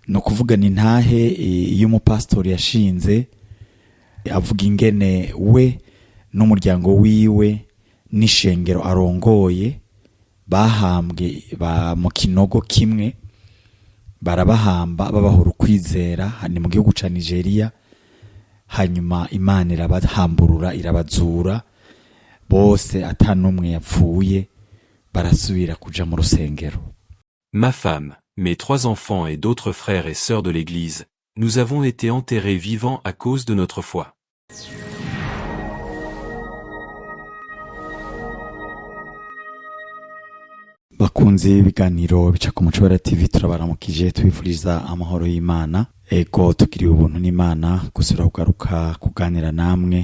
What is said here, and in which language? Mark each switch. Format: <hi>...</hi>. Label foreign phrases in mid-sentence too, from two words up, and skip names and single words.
<rn>no kuvuga ni ntahe iyo umupastori yashinze avuga ingene we n'umuryango wiwe n'ishengero arongoye bahambwe mu kinogo kimwe, barabahamba babahora ukwizera ni mu gihugu ca Nigeria. Hanyuma Imana irabahamburura irabazura bose atanumwe yapfuye, barasubira kuja mu rusengero.</rn> <fr>Ma femme, mes 3 enfants et d'autres frères et sœurs de l'Église, nous avons été enterrés vivants à cause de notre foi.</fr> <rn>Bakunzi ibiganiro bica ku Mucobera TV, turabaramukije tubifuriza amahoro y'Imana. Ego tugiriwe ubuntu n'Imana gusura kugaruka kuganira namwe.</rn>